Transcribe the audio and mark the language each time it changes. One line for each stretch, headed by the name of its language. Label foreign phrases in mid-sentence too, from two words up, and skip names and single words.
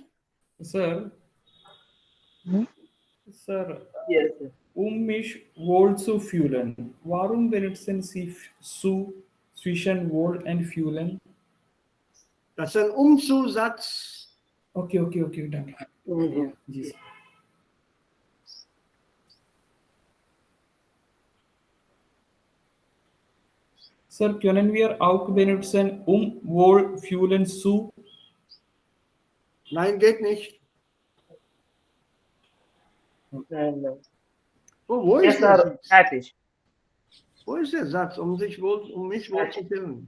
English: Sir, sir, Yes, sir.
German: mich wohl zu fühlen. Warum benutzen Sie zu zwischen wohl und fühlen? Das ist ein Umzusatz. Okay, danke. Mhm.
Hindi: जी sir.
English: Sir,
German: können wir auch benutzen, wohl fühlen zu? Nein, geht nicht. Nein, nein. Oh, wo
English: Yes,
German: ist der
English: sir.
German: Satz? Fertig. Wo ist der Satz, um mich wohl zu fühlen?